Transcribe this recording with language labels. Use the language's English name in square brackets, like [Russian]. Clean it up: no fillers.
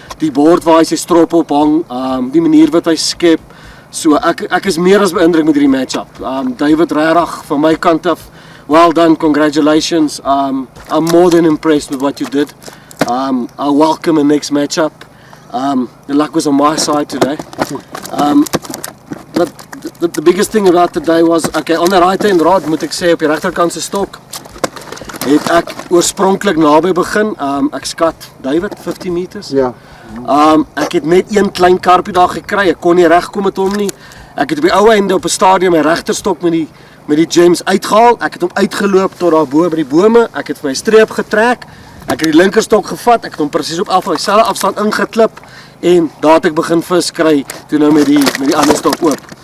[Afrikaans] Die bord waar hy sy strop op hang, die manier wat hy skep. So ek is meer as beïndruk met hierdie matchup. David regtig van my kant af, [English] well done, congratulations. I'm more than impressed with what you did. I welcome the next matchup. The luck was on my side today. But the biggest thing about today was, okay, on the right hand rod [Afrikaans] moet ek sê op die regterkant se stok het ek oorspronklik naby begin. Ek skat David 15 meters. Ja. Ek het net een klein karpie daar gekry. Ek kon nie regkom met hom nie. Ek het op die ou einde op 'n stadium my regterstok met die James uitgehaal. Ek het hom uitgeloop tot daar bo by die bome. Ek het vir my streep getrek. Ek het die linkerstok gevat. Ek het hom presies op dieselfde afstand ingeklip en daar het ek begin vis kry toe nou met die ander stok oop.